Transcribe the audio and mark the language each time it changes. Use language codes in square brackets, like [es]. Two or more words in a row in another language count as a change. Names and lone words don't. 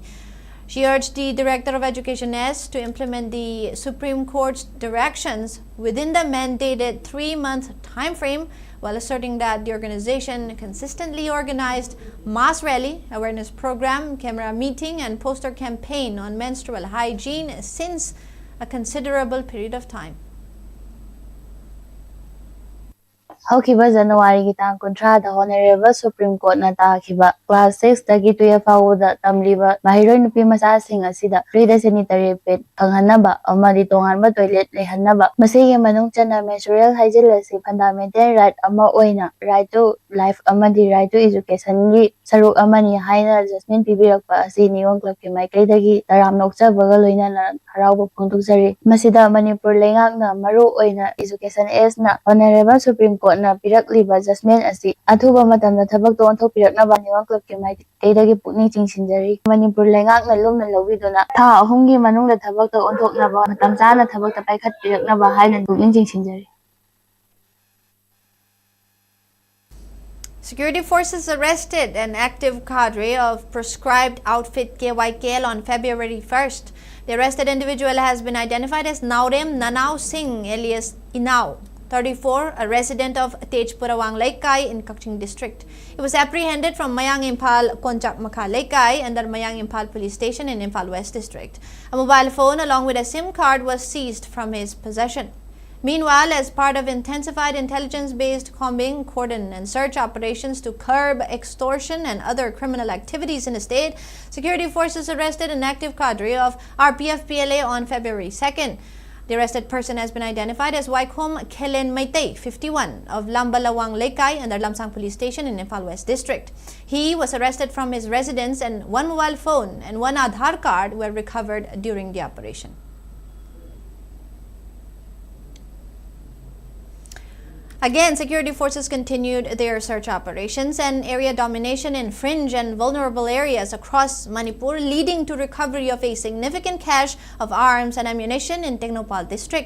[en] She urged the Director of Education S to implement the Supreme Court's directions within the mandated 3-month time frame, while asserting that the organization consistently organized mass rally, awareness program, camera meeting, and poster campaign on menstrual hygiene since a considerable period of time. [mni] Haukiba January ki tang kontra [en] the Honorable Supreme Court [mni] na takiba class 6 dagi 12 fawda tamliba mahiroi nupi macha sing asida [en] free sanitary pad [mni] phanghanaba amadi tonganba toilet lehanaba masigi manung chana [en] menstrual hygiene [mni] lasi [en] fundamental right [mni] ama oina [en] right to life [mni] amadi [en] right to education [mni] gi saruk amani haina jasmine pibirakpa asi Ningol Club ki maikai dagi taram nokcha baga loina na harauba phongdoksari masida Manipur lengak na maru oina education s na [en] Honorable Supreme Court [mni] na pirakliba jasmine asi athuba matamda thabak to onthok piraknaba Ningol Club ki maikai dagi pukning chingsinjari Manipur lengak na lumna lobiduna tha ahumgi manungda thabak to onthoknaba matam chana thabak ta paikhat piraknaba haina pukning chingsinjari. [en] Security forces arrested an active cadre of proscribed outfit KYKL on February 1st. The arrested individual has been identified as Naurem Nanau Singh alias Inau, 34, a resident of Tejpurawang Laikai in Kakching district. He was apprehended from Mayang Imphal Konchak Makha Laikai under Mayang Imphal police station in Imphal West district. A mobile phone along with a SIM card was seized from his possession. Meanwhile, as part of intensified intelligence-based combing, cordon and search operations to curb extortion and other criminal activities in the state, security forces arrested an active cadre of RPF-PLA on February 2nd. The arrested person has been identified as Waikhom Kelen Maitei, 51, of Lambalawang Laikai under Lamsang Police Station in Imphal West District. He was arrested from his residence and one mobile phone and one Aadhaar card were recovered during the operation. Again, security forces continued their search operations and area domination in fringe and vulnerable areas across Manipur, leading to recovery of a significant cache of arms and ammunition in Tengnoupal district.